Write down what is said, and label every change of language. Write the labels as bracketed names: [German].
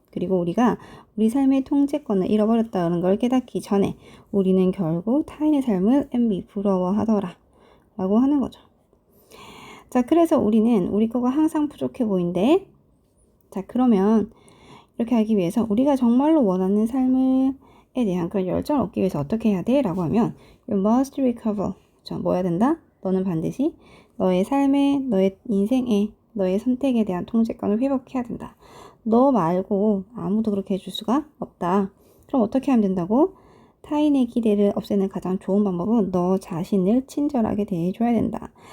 [Korean] 그리고 우리가 우리 삶의 통제권을 잃어버렸다는 걸 깨닫기 전에 우리는 결국 타인의 삶을 부러워하더라 라고 하는 거죠. 자, 그래서 우리는 우리 거가 항상 부족해 보인대. 자, 그러면 이렇게 하기 위해서 우리가 정말로 원하는 삶에 대한 그런 열정을 얻기 위해서 어떻게 해야 돼? 라고 하면 [English] You must recover. [Korean] 자, 뭐 해야 된다? 너는 반드시 너의 삶에, 너의 인생에, 너의 선택에 대한 통제권을 회복해야 된다. 너 말고 아무도 그렇게 해줄 수가 없다. 그럼 어떻게 하면 된다고? 타인의 기대를 없애는 가장 좋은 방법은 너 자신을 친절하게 대해줘야 된다.